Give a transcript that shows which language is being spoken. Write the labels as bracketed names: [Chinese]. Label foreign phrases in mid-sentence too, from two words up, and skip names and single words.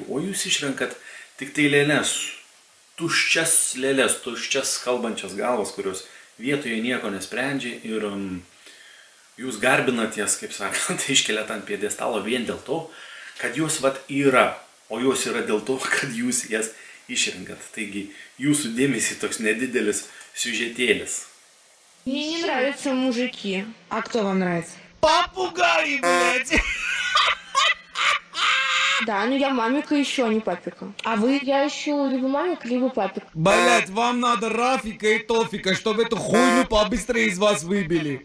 [Lithuanian] O jūs išrenkat tik tai lėlės, tuščias kalbančias galvas, kurios vietoje nieko nesprendžia ir jūs garbinat jas, kaip sakant, iškeliat ant pjedestalo vien dėl to, kad jos yra, o jos yra dėl to, kad jūs jas išrenkat. Taigi jūsų dėmesį toks nedidelis siužetėlis. [Russian] Мне не нравятся мужики. А кто вам нравится? Попугаи, блядь! Да, но я мамика еще, а не папика. А вы? Я ищу либо мамик, либо папик. Блядь, вам надо Рафика и Тофика, чтобы эту хуйню побыстрее из вас выбили.